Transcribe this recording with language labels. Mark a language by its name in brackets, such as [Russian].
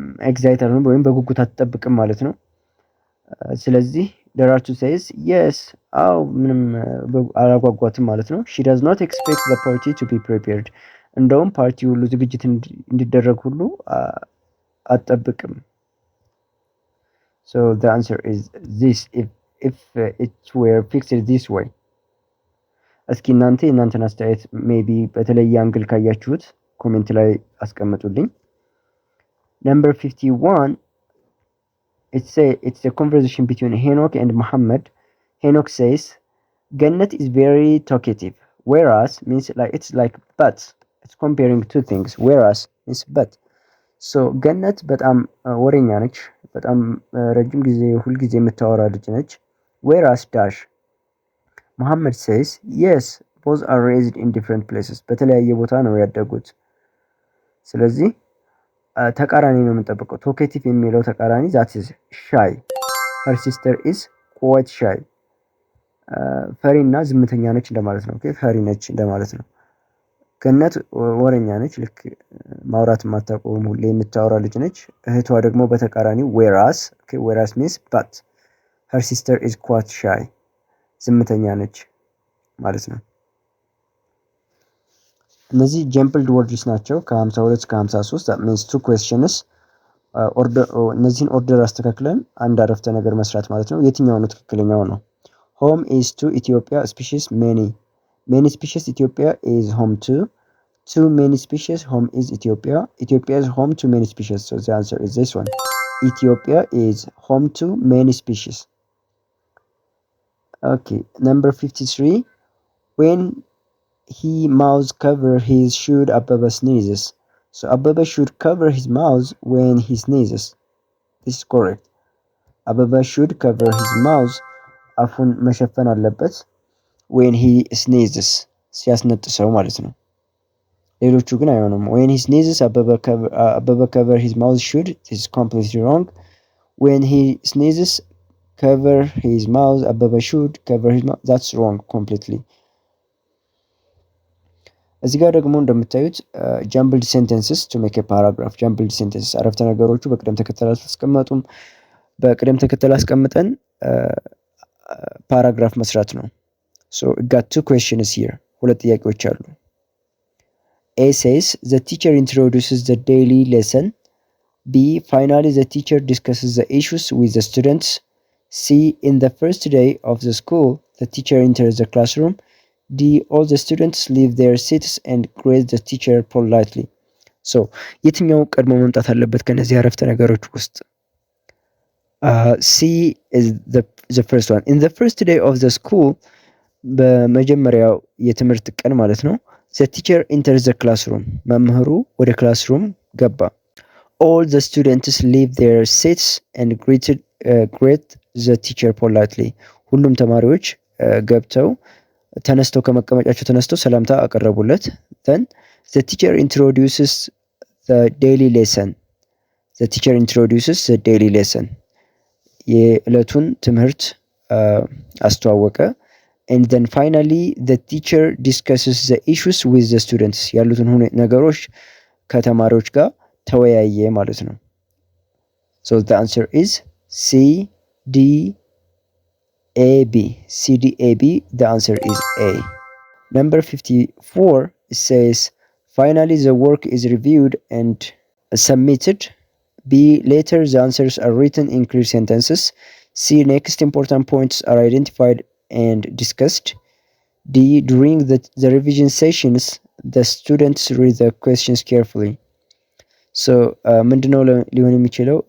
[Amharic] ኤግዛይት አልሆነም ወይም በጉጉት አትጠብቅም ማለት ነው። ስለዚህ ደራርቱ [English] says yes, [Amharic] አው ምንም አላጓጓትም ማለት ነው። [English] she does not expect the party to be prepared. [Amharic] እንደውም ፓርቲ ሁሉ ዝግጅት እንዲደረግ ሁሉ አትጠብቅም። [English] So the answer is this if it were fixed this way. [Amharic] እስኪ እናንተን አስተያየት ሜቢ በተለየ አንግል ካያችሁት ኮሜንት ላይ አስቀምጡልኝ። [English] Number 51, it's a conversation between Henok and Muhammad. Henok says, Gannat is very talkative. Whereas means like it's like but. It's comparing two things. Whereas means but. So Gannat [Amharic] በጣም ወሬኛ ነች። በጣም ረጅም ጊዜ ሁልጊዜ የምታወራ ልጅ ነች። [English] Whereas dash Muhammad says, yes, both are raised in different places. [Amharic] በተለያየ ቦታ ነው ያደጉት። ስለዚህ ተቃራኒ ነው የምንጠብቀው። ቶኬቲቭ የሚለው ተቃራኒ [English] that is shy. Her sister is quite shy. [Amharic] ፈሪና ዝምተኛ ነች እንደማለት ነው። ኦኬ ፈሪ ነች እንደማለት ነው። ገነት ወሬኛ ነች፣ ልክ ማውራት የማታቆም ሁሌ የምታወራ ልጅ ነች። እህቷ ደግሞ በተቃራኒው [English] whereas, okay, whereas means but. Her sister is quite shy. [Amharic] ዝምተኛ ነች ማለት ነው። እነዚህ ጀምፕልድ ወርድስ ናቸው ከ52 እስከ 53 [English] that means two questions. [Amharic] እነዚህን ኦርደር አስተካክለን አንድ አረፍተ ነገር መስራት ማለት ነው። የትኛው ነው ትክክለኛው ነው? [English] home is to Ethiopia species many species Ethiopia is home to many species home is Ethiopia is home to many species. So the answer is this one. Ethiopia is home to many species. Okay, number 53, when he mouth cover his should Ababa sneezes. So Ababa should cover his mouth when he sneezes. This is correct. Ababa should cover his mouth [Amharic] አፉን መሸፈን አለበት [English] when he sneezes [Amharic] ሲያስነጥሰው ማለት ነው። ሌሎቹ ግን አይሆንም። [English] when he sneezes Ababa cover his mouth should. This is completely wrong. When he sneezes cover his mouth Ababa should cover his mouth. That's wrong completely. [Amharic] እዚህ ጋር ደግሞ እንደምታዩት [English] jumbled sentences to make a paragraph. [Amharic] jumbled sentences አረፍተ ነገሮቹ በቅደም ተከተል አልተቀመጡም። በቅደም ተከተል አስቀምጠን ፓራግራፍ መስራት ነው። [English] So we got two questions here. [Amharic] ሁለት ጥያቄዎች አሉ። [English] A says the teacher introduces the daily lesson. B finally the teacher discusses the issues with the students. C in the first day of the school the teacher enters the classroom. D all the students leave their seats and greet the teacher politely. [Amharic] ሶ የትኛው ቀድሞ መምጣት አለበት ከነዚህ አረፍተ ነገሮች ውስጥ? [English] C is the first one. In the first day of the school, [Amharic] በመጀመሪያው የትምህርት ቀን ማለት ነው። [English] The teacher enters the classroom. [Amharic] መምህሩ ወደ ክላስሩም ገባ። [English] All the students leave their seats and greet the teacher politely. [Amharic] ሁሉም ተማሪዎች ገብተው ተነስተው ከመቀመጫቸው ተነስተው ሰላምታ አቀረቡለት። [English] Then the teacher introduces the daily lesson. The teacher introduces the daily lesson. [Amharic] የዕለቱን ትምህርት አስተዋወቀ። [English] And then finally the teacher discusses the issues with the students. [Amharic] ያሉትን ነገሮች ከተማሪዎች ጋር ተወያየ ማለት ነው። [English] So the answer is C D A B. C D A B. The answer is A. Number 54, it says finally the work is reviewed and submitted. B, later the answers are written in clear sentences. C, next important points are identified and discussed. D, during the revision sessions the students read the questions carefully. [Amharic] So ምንድነው ሊሆን የሚችለው?